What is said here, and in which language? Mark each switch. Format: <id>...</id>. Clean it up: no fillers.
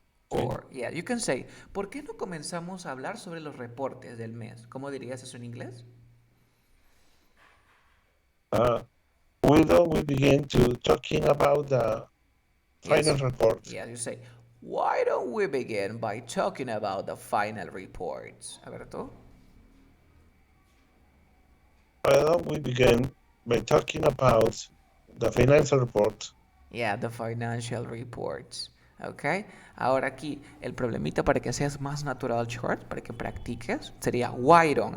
<en>Or, yeah, you can say,</en> <es>¿por qué no comenzamos a hablar sobre los reportes del mes? ¿Cómo dirías eso en inglés?</es> <en>we begin to talking about the final report? Yeah, you say, why don't we begin by talking about the final reports?</en> <es>A ver tú.</es> <en>Why don't we begin by talking about the financial report? Yeah, the financial reports.</en> <es>¿Ok? Ahora aquí, el problemita para que seas más natural, short, para que practiques, sería</es> <en>why don't.</en>